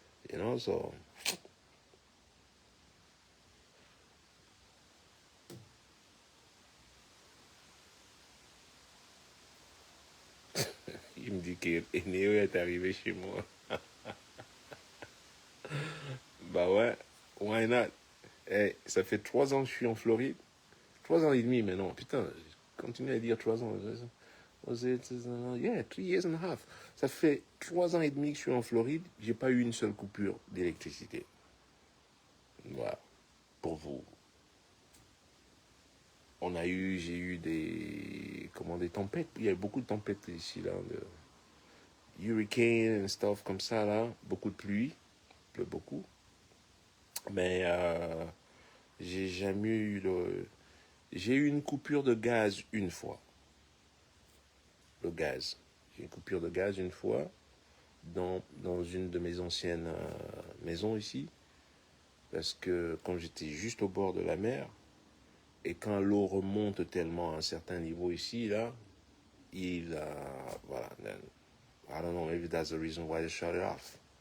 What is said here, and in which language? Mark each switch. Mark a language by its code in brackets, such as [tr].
[en] You know, so, [fr] il me dit que Néo est arrivé chez moi. Bah ouais, [en] why not? [fr] Eh, ça fait 3 ans que je suis en Floride. 3 ans et demi maintenant. Putain, je continue à dire 3 ans. [en] Was it, yeah, 3 years and a half. [fr] Ça fait 3 ans et demi que je suis en Floride. J'ai pas eu une seule coupure d'électricité. Voilà, pour vous. J'ai eu des tempêtes. Il y a eu beaucoup de tempêtes ici, là. De [en] hurricanes and stuff [fr] comme ça, là. Beaucoup de pluie. Il pleut beaucoup. Mais j'ai jamais eu j'ai eu une coupure de gaz une fois. Le gaz. J'ai eu une coupure de gaz une fois dans une de mes anciennes maisons ici. Parce que quand j'étais juste au bord de la mer, et quand l'eau remonte tellement à un certain niveau ici, là, voilà. [en] Then, I don't know, maybe that's the reason why they shut it off.